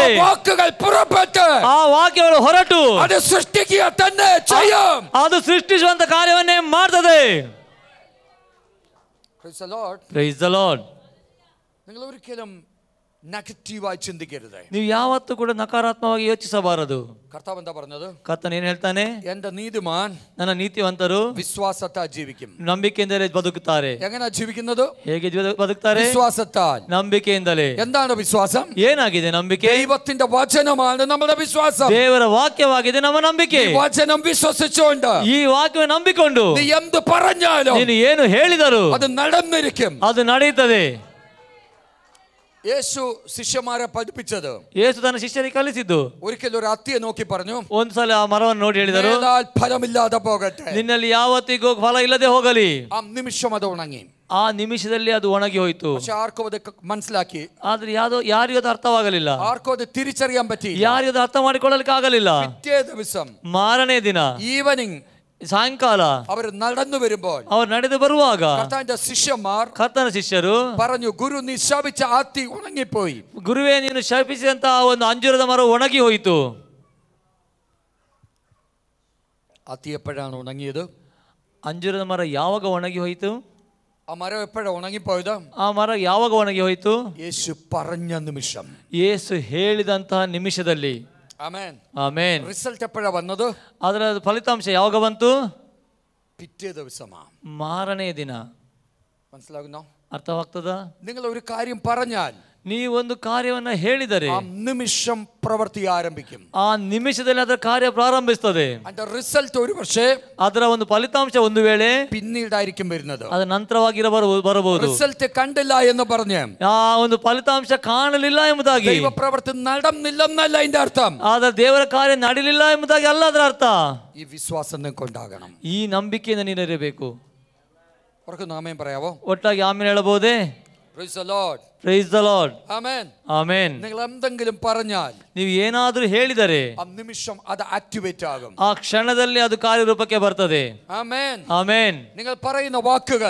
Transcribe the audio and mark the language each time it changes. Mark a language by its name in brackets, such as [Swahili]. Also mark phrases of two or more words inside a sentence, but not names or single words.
[Malayalam] വാക്കുകൾ പുറപ്പെട്ട് [Kannada] ಆ ವಾಕ್ಯಗಳು ಹೊರಟು [Malayalam] അത് സൃഷ്ടിക്കുക തന്നെ ചെയ്യും. [Kannada] ಅದು ಸೃಷ್ಟಿಸುವಂತ ಕಾರ್ಯವನ್ನೇ ಮಾಡ್ತದೆ. [English] Praise the Lord. Praise the Lord. [Malayalam] നിങ്ങൾ ഒരിക്കലും നെഗറ്റീവായി ചിന്തിക്കരുത്. [Kannada] ನೀವು ಯಾವತ್ತೂ ಕೂಡ ನಕಾರಾತ್ಮಕವಾಗಿ ಯೋಚಿಸಬಾರದು. [Malayalam] കർത്താവ് എന്താ പറഞ്ഞത്? [Kannada] ಕರ್ತನು ಏನು ಹೇಳ್ತಾನೆ? [Malayalam] എന്റെ നീതിമാൻ [Kannada] ನನ್ನ ನೀತಿವಂತರು [Malayalam] വിശ്വാസത്താൽ ജീവിക്കും. [Kannada] ನಂಬಿಕೆಯಿಂದಲೇ ಬದುಕುತ್ತಾರೆ. [Malayalam] എങ്ങനെയാ ജീവിക്കുന്നത്? [Kannada] ಹೇಗೆ ಬದುಕ್ತಾರೆ? [Malayalam] വിശ്വാസത്താൽ. [Kannada] ನಂಬಿಕೆಯಿಂದಲೇ. [Malayalam] എന്താണ് വിശ്വാസം? [Kannada] ಏನಾಗಿದೆ ನಂಬಿಕೆ? [Malayalam] ദൈവത്തിന്റെ വചനമാണ് നമ്മുടെ വിശ്വാസം. [Kannada] ದೇವರ ವಾಕ್ಯವಾಗಿದೆ ನಮ್ಮ ನಂಬಿಕೆ. [Malayalam] ഈ വചനം വിശ്വസിച്ചുകൊണ്ട്, [Kannada] ಈ ವಾಕ್ಯವನ್ನು ನಂಬಿಕೊಂಡು [Malayalam] നീ എന്ത് പറഞ്ഞാലും, [Kannada] ನೀನು ಏನು ಹೇಳಿದರು [Malayalam] അത് നടന്നിരിക്കും. [Kannada] ಅದು ನಡೆಯುತ್ತದೆ. [Malayalam] യേശു ശിഷ്യന്മാരെ പഠിപ്പിച്ചത്, [Kannada] ಯೇಸು ತನ್ನ ಶಿಷ್ಯರಿಗೆ ಕಲಿಸಿದ್ದು, [Malayalam] ഒരിക്കൽ ഒരു അത്തിയെ നോക്കി പറഞ്ഞു, [Kannada] ಒಂದ್ಸಲ ಆ ಮರವನ್ನು ನೋಡಿ ಹೇಳಿದರು, [Malayalam] ഫലമില്ലാതെ പോകട്ടെ, [Kannada] ನಿನ್ನಲ್ಲಿ ಯಾವತ್ತಿಗೂ ಫಲ ಇಲ್ಲದೆ ಹೋಗಲಿ. [Malayalam] ആ നിമിഷം അത് ഉണങ്ങി. [Kannada] ಆ ನಿಮಿಷದಲ್ಲಿ ಅದು ಒಣಗಿ ಹೋಯಿತು. [Malayalam] പക്ഷെ ആർക്കും അത് മനസ്സിലാക്കി, [Kannada] ಆದ್ರೆ ಯಾರಿಗೂ ಅದು ಅರ್ಥವಾಗಲಿಲ್ಲ, [Malayalam] ആർക്കും ಅದು തിരിച്ചറിയാൻ പറ്റി, [Kannada] ಯಾರಿಗೂ ಅದು ಅರ್ಥ ಮಾಡಿಕೊಳ್ಳಲಿಕ್ಕೆ ಆಗಲಿಲ್ಲ. [Malayalam] പിറ്റേ ദിവസം [Kannada] ಮಾರನೇ ದಿನ [Malayalam] ഈവനിങ് [Kannada] ಸಾಯಂಕಾಲ [Malayalam] അവർ നടന്നു വരുമ്പോൾ [Kannada] ಅವರು ನಡೆದು ಬರುವಾಗ [Malayalam] കർത്താവിന്റെ ശിഷ്യന്മാർ [Kannada] ಕರ್ತನ ಶಿಷ್ಯರು [Malayalam] പറഞ്ഞു, ഗുരു നീ ശപിച്ച ആത്തി ഉണങ്ങിപ്പോയി. [Kannada] ಗುರುವೇ, ನೀನು ಶಪಿಸಿದಂತ ಒಂದು ಅಂಜೂರದ ಮರ ಒಣಗಿ ಹೋಯಿತು. [Malayalam] ആത്തി എപ്പോഴാണ് ഉണങ്ങിയത്? [Kannada] ಅಂಜೂರದ ಮರ ಯಾವಾಗ ಒಣಗಿ ಹೋಯಿತು? [Malayalam] ആ മരം എപ്പോഴാണ് ഉണങ്ങിപ്പോയത്? [Kannada] ಆ ಮರ ಯಾವಾಗ ಒಣಗಿ ಹೋಯಿತು? [Malayalam] യേശു പറഞ്ഞ നിമിഷം, [Kannada] ಯೇಸು ಹೇಳಿದಂತಹ ನಿಮಿಷದಲ್ಲಿ. [Malayalam] ആമേൻ. [Kannada] ಆಮೆನ್. [Malayalam] റിസൾട്ട് എപ്പോഴാണ് വന്നത്? [Kannada] ಅದರ ಫಲಿತಾಂಶ ಯಾವಾಗ ಬಂತು? [Malayalam] പിറ്റേ ദിവസമാ, [Kannada] ಮಾರನೇ ದಿನ. [Malayalam] മനസ്സിലാകുന്നോ? [Kannada] ಅರ್ಥವಾಗ್ತದ? [Malayalam] നിങ്ങൾ ഒരു കാര്യം പറഞ്ഞാൽ, [Kannada] ನೀವೊಂದು ಕಾರ್ಯವನ್ನ ಹೇಳಿದರೆ [Malayalam] ആ നിമിഷം പ്രവൃത്തി ആരംഭിക്കും. [Kannada] ಆ ನಿಮಿಷದಲ್ಲಿ ಅದರ ಕಾರ್ಯ ಪ್ರಾರಂಭಿಸ್ತದೆ. [Malayalam] അതിന്റെ റിസൾട്ട് ഒരു പക്ഷേ [Kannada] ಅದರ ಒಂದು ಫಲಿತಾಂಶ ಒಂದು ವೇಳೆ [Malayalam] പിന്നീടായിരിക്കും വരുന്നത്. [Kannada] ಅದರ ನಂತರವಾಗಿ ಬರಬಹುದು. [Malayalam] റിസൾട്ട് കണ്ടില്ല എന്ന് പറഞ്ഞ് [Kannada] ಆ ಒಂದು ಫಲಿತಾಂಶ ಕಾಣಲಿಲ್ಲ ಎಂಬುದಾಗಿ [Malayalam] ദൈവ പ്രവൃത്തി നടന്നില്ലെന്നല്ല അതിന്റെ അർത്ഥം. [Kannada] ಆದ್ರೆ ದೇವರ ಕಾರ್ಯ ನಡೀಲಿಲ್ಲ ಎಂಬುದಾಗಿ ಅಲ್ಲ ಅದರ ಅರ್ಥ. [Malayalam] ഈ വിശ്വാസം നിങ്ങൾക്ക് ഉണ്ടാകണം. [Kannada] ಈ ನಂಬಿಕೆಯಿಂದ ನೀನಿರಬೇಕು. [Malayalam] അവർക്ക് നാമേം പറയാവോ? [Kannada] ಒಟ್ಟಾಗಿ ಆಮೇಲೆ ಹೇಳಬಹುದೇ? [English] Praise the Lord. Praise the Lord. Amen. [Kannada] ಆಮೆನ್. [Malayalam] നിങ്ങൾ എന്തെങ്കിലും പറഞ്ഞാൽ, [Kannada] ನೀವು ಏನಾದರೂ ಹೇಳಿದರೆ [Malayalam] ആ നിമിഷം അത് ആക്ടിവേറ്റ് ആകും. [Kannada] ಆ ಕ್ಷಣದಲ್ಲಿ ಅದು ಕಾರ್ಯರೂಪಕ್ಕೆ ಬರ್ತದೆ. [Malayalam] ആമേൻ. [Kannada] ಆಮೆನ್. [Malayalam] നിങ്ങൾ പറയുന്ന വാക്കുകൾ,